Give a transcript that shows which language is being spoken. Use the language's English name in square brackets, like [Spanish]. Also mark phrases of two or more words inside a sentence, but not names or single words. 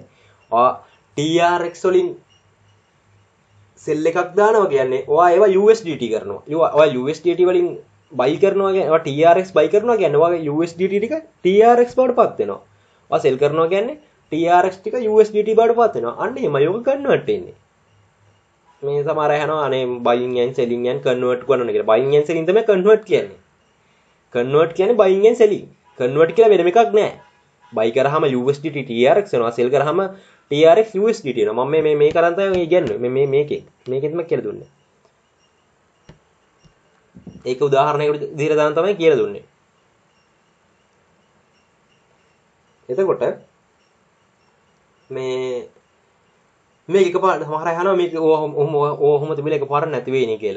[Sinhala] TRX වලින් සෙල් එකක් දානවා කියන්නේ ඔයා ඒවා USDT කරනවා. ඔයා USDT වලින් buy කරනවා කියන්නේ ඔයා TRX buy කරනවා කියන්නේ ඔයාගේ USDT ටික TRX බවටපත් වෙනවා. ඔයා sell කරනවා කියන්නේ TRX ටික USDT බවටපත් වෙනවා. අන්න එහෙමයි ඔක කන්වර්ට් වෙන්නේ. මේ සමහර අය අහනවා අනේ [English] buying and selling and convert [Sinhala] කරනවා කියලා. [English] buying and selling [Sinhala] තමයි convert කියන්නේ. convert කියන්නේ [English] buying and selling. [Sinhala] convert කියලා වෙනම එකක් නෑ. buy කරාම USDT TRX වෙනවා. sell කරාම TRX USDT වෙනවා. මම මේ කරන් තමයි කියන්නේ. මේකෙන් තමයි කියලා දුන්නේ. ඒක උදාහරණයකට විදිහට දාන තමයි කියලා දුන්නේ. එතකොට මේක එකපාරට සමහර අය අහනවා මේක ඔහොම තිබිලා එකපාරට නැති වෙයිනේ කියලා.